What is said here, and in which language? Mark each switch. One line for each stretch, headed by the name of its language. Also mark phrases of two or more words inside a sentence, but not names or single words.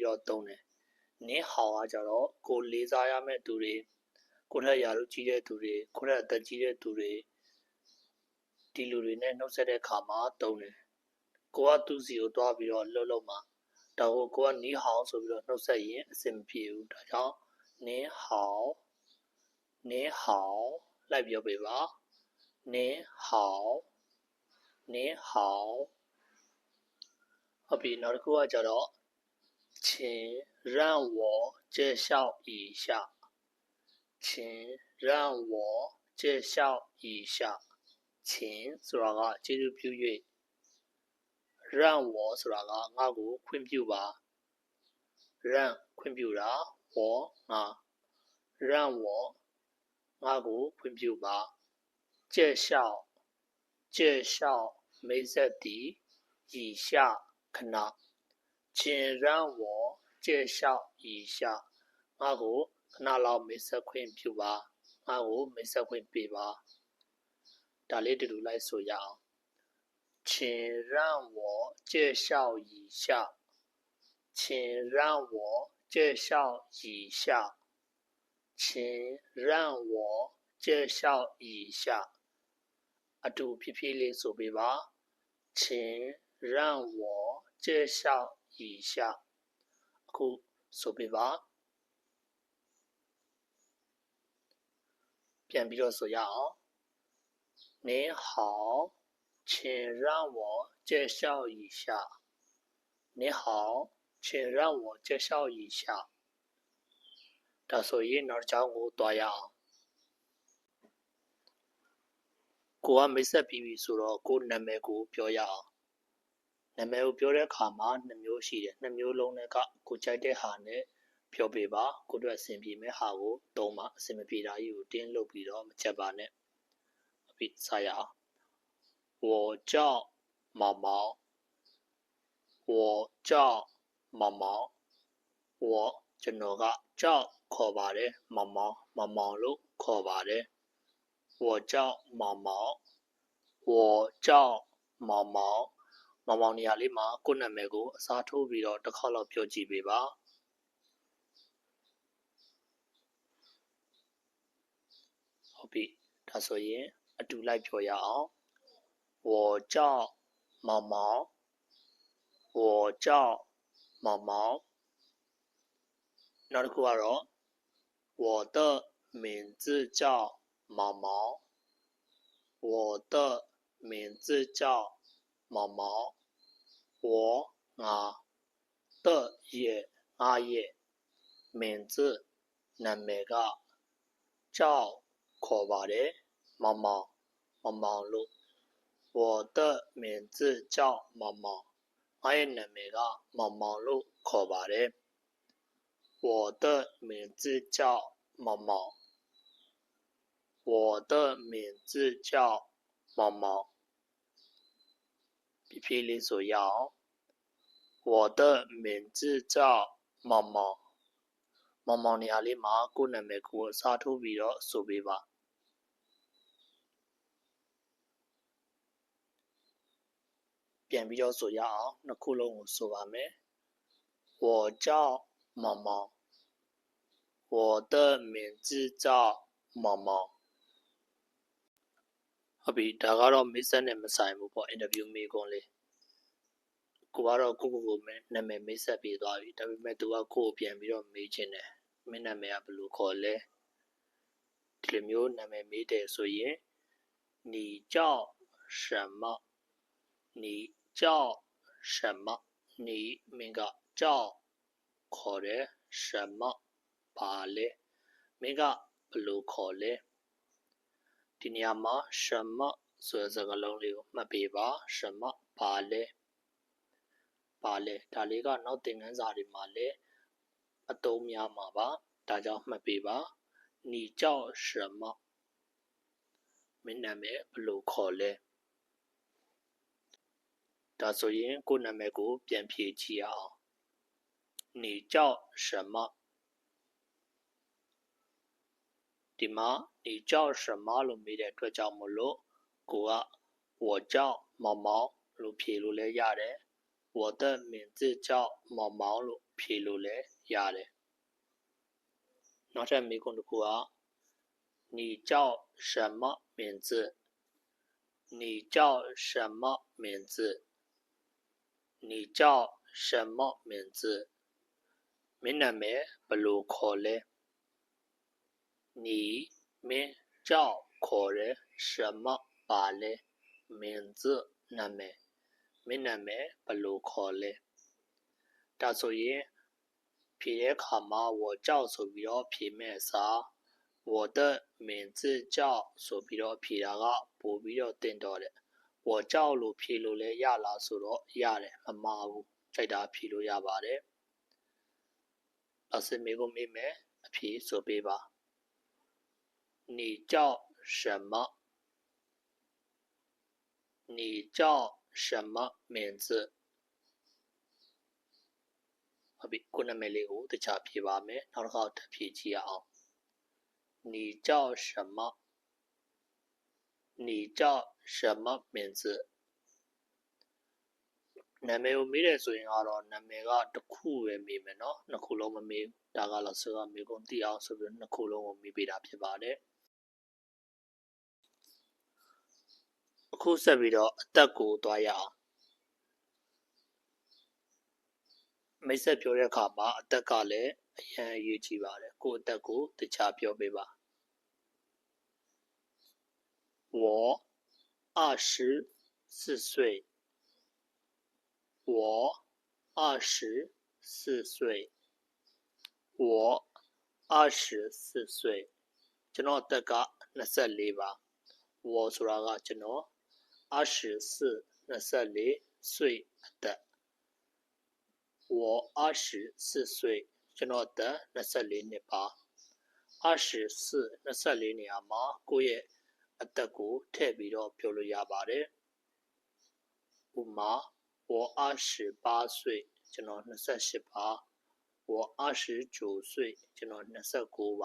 Burmese: တော့သုံးတယ်နင်းဟောင်းကကြတော့ကိုလေးစားရမယ့်သူတွေကိုထက်ရာလူကြီးတဲ့သူတွေကိုထက်အသက်ကြီးတဲ့သူတွေဒီလူတွေနဲ့နှုတ်ဆက်တဲ့အခါမှာသုံးတယ်ကိုကသူ့စီကိုတွားပြီးတော့လှုပ်မှာဒါကိုကနီးဟောင်းဆိုပြီးတော့နှုတ်ဆက်ရင်အဆင်မပြေဘူးဒါကြောင့်နင်းဟောင်းနင်းဟောင်းလိုက်ပြောပေးပါနင်းဟောင်းနင်းဟောင်း ဟုတ်ပြီနောက်တစ်ခုကကြတော့
Chinese: 请让我介绍一下请让我介绍一下请
Burmese: ဆိုတာကကျေးဇူးပြု၍
Chinese: 让我
Burmese: ဆိုတာကငါ့ကိုခွင့်ပြု ပါ让ခွင့်ပြုတာ我ငါ
Chinese: 让我
Burmese: ငါ့ကိုခွင့်ပြုပါ
Chinese: 介绍介绍
Burmese: မိတ်ဆက်သည်以下ခဏ
Chinese: 请让我介绍一下
Burmese: ငါ့ကိုခဏလောက်မိတ်ဆက်ခွ င့်ပြုပါငါ့ကိုမိတ်ဆက်ခွင့်ပေးပါဒါလေးတူတူလိုက်ဆိုရအောင်
Chinese: 请让我介绍一下请让我介绍一下请让我介绍一下
Burmese: အတူဖြည်းဖြည်းလေးဆိုပေးပါ
Chinese: 请让我介绍一下
Burmese: အခုဆိုပေးပါ ပြန်ပြီးတော့ဆိုရအောင်
Chinese: 您好请让我介绍一下您好请让我介绍一下
Burmese: ဒါဆိုရင်နောက်တစ်ကြောင်းကိုတွားရအောင်ကိုကမိတ်ဆက်ပြီးပြီ ဆိုတော့ကိုနာမည်ကိုပြောရအောင်နာမည်ကိုပြောတဲ့အခါမှာနှစ်မျိုးရှိတယ်နှစ်မျိုးလုံးနဲ့ကကိုကြိုက်တဲ့ဟာ နဲ့ပြောပေးပါကိုတို့အဆင်ပြေမဲ့ဟာကိုသုံးပါအဆင်မပြေတာကြီးကိုတင်းလုပ် ပြီးတော့မချက်ပါနဲ့အပြီးစရအောင်
Chinese: 我叫毛毛我叫毛毛我
Burmese: ကျွန်တော်ကကြောက်ခေါ်ပါတယ်毛毛毛毛လို့ခေါ်ပါတယ်
Chinese: 我叫毛毛我叫毛毛毛毛
Burmese: နေရာလေးမှာကိုယ့်နာမည်ကိုအစားထိုးပြီးတော့တစ်ခေါက်လောက်ပြောကြည့်ပေးပါ ဟုတ်ပြီဒါဆိုရင်အတူလိုက်ပြောရအောင်
Chinese: 我叫毛毛我叫毛毛
Burmese: နောက်တစ်ခု ကတော့
Chinese: 我的名字叫毛毛我的名字叫毛毛我
Burmese: ငါ的ရဲ့ငါရဲ့名字နာမည်က叫ခေါ်ပါတယ်毛毛毛毛လို့
Chinese: 我的名字叫毛毛
Burmese: ငါရဲ့နာမည်က毛毛လို့ခေါ်ပါတယ်
Chinese: 我的名字叫毛毛我的名字叫毛毛
Burmese: ဖြည်းဖြည်းလေးဆိုရအောင်
Chinese: 我的名字叫毛毛
Burmese: 毛毛နေရာလေးမှာကိုယ့်နာမည်ကိုအစားထိုးပြီးတော့ဆိုပေးပါပြန်ပြီးတော့ဆိုရအောင်နှစ်ခုလုံးကိုဆိုပါမယ်
Chinese: 我叫毛毛我的名字叫毛毛
Burmese: ဟုတ်ပြီဒါကတော့မိတ်ဆက်နဲ့မဆိုင်ဘူးပေါ့အင်တာဗျူးမေးခွန်းလေးကိုကတော့ကိုနာမည်မိတ်ဆက်ပေးသွားပြီဒါပေမဲ့သူကကိုကို ပြန်ပြီးတော့မေးချင်တယ်မင်းနာမည်ကဘယ်လိုခေါ်လဲဒီလိုမျိုးနာမည်မေးတယ်ဆိုရင်
Chinese: 你叫什么你叫什么你
Burmese: မင်းက叫ခေါ်တယ်什么ဘာလဲမ င်းကဘယ်လိုခေါ်လဲဒီနေရာမှာ什么ဆိုတဲ့စကားလုံးလေးကိုမှတ်ပေးပါ什么ဘာလဲဒါလေးကနောက်သင်ခန်းစာတွေမှာလည်းအသုံးများမှာပါဒါကြောင့်မှတ်ပေးပါ
Chinese: 你叫什么
Burmese: မင်းနာမည်ဘယ်လိုခေါ်လဲ ဒါဆိုရင်ကိုနာမည်ကိုပြန်ဖြေကြည့်အောင်
Chinese: 你叫什么
Burmese: ဒီမှာ
Chinese: 你叫什么
Burmese: လို့မေးတဲ့အတွက်ကြောင့်မလို့ကိုက
Chinese: 我叫毛毛
Burmese: လို့ဖြေလို့လည်းရတယ်
Chinese: 我的名字叫毛毛
Burmese: လို့ဖြေလို့လည်းရတယ်နောက်ထပ်မေးခွန်းတစ်ခုက
Chinese: 你叫什么名字你叫什么名字你叫什么名字
Burmese: မင်း နာမည်ဘယ်လိုခေါ်လဲ
Chinese: 你名叫
Burmese: ခေါ်တယ်什么ဘာလဲ名字နာမည်မင်းနာမ ည်ဘယ်လိုခေါ်လဲဒါဆိုရင်ဖြေတဲ့အခါမှာ
Chinese: 我叫
Burmese: ဆိုပြီးတော့ဖြေ မဲ့အစား
Chinese: 我的名字叫
Burmese: ဆိုပြီးတော့ဖြေတာကပို့ပြီးတော့တင်တော့တယ်
Chinese: 我叫
Burmese: လို့ဖြေလို့လည်းရလားဆိုတော့ရတယ်မမှားဘူးကြိုက်တာဖြေလို့ရပါတယ်老师မေးဖို့မေးမယ်အဖြေဆိုပေးပါ
Chinese: 你叫什么你叫什么名字
Burmese: ဟုတ်ပြီကိုနာမည်လေးကိုတခြားဖြေပါမယ်နောက်တစ်ခါထပ်ဖြေကြည့်အောင်
Chinese: 你叫什么你叫什么名字
Burmese: နာမည်ကိုမေးတယ်ဆိုရင်ကတော့နာမည်ကတစ်ခုပဲမေးမယ်เนาะနှစ်ခုလုံးမမေးဘူးဒါက老师ကမေးခွန်းသိအောင်ဆိုပြီးနှစ်ခုလုံးကိုမေးပေးတာဖြစ်ပါတယ် အခုဆက်ပြီးတော့အသက်ကိုသွားရအောင်မိတ်ဆက်ပြောတဲ့အခါမှာအသက်ကလည်းအရင်အရေးကြီးပါတယ်ကိုအသက်ကိုတခြားပြောပေးပါ
Chinese: 我24岁我24岁我
Burmese: 24岁ကျွန်တော်အသက်က24ပါ我ဆိုတာကကျွန်တော်24岁အသက်
Chinese: 我24岁
Burmese: ကျွန်တော်အသက်24နှစ်ပါ 24နေရာမှာကိုယ့်ရဲ့အသက်ကိုထည့်ပြီးတော့ပြောလို့ရပါတယ်ဥမာ
Chinese: 我28岁
Burmese: ကျွန်တော်28ပါ
Chinese: 我29岁
Burmese: ကျွန်တော်29